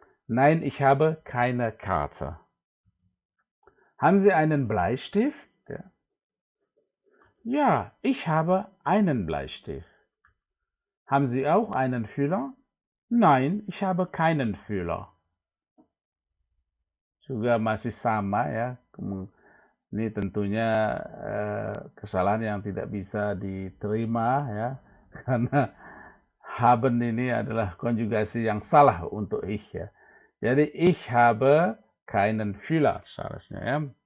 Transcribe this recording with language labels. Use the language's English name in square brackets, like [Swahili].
[German] Nein, ich habe keine Karte. Haben Sie einen Bleistift? Ja, ja, ich habe einen Bleistift. Haben Sie auch einen Füller? Nein, ich habe keinen Füller. [Indonesian] Juga masih sama ya. Ini tentunya kesalahan yang tidak bisa diterima ya. Karena haben ini adalah konjugasi yang salah untuk ich ya. Jadi [German] ich habe keinen Füller [Indonesian] seharusnya ya.